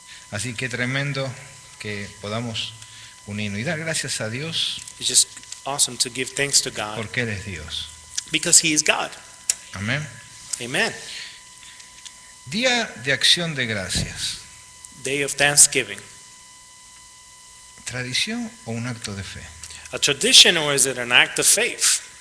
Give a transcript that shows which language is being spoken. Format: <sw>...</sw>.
<es>Así que tremendo que podamos unirnos y dar gracias a Dios</es> <en>It's just awesome to give thanks to God</en> <es>porque Él es Dios.</es> <en>because he is God.</en> <es>Amén.</es> <en>Amen.</en> <es>Día de acción de gracias.</es> <en>Day of Thanksgiving.</en> <es>tradición o un acto de fe?</es> <en>A tradition, or is it an act of faith?</en>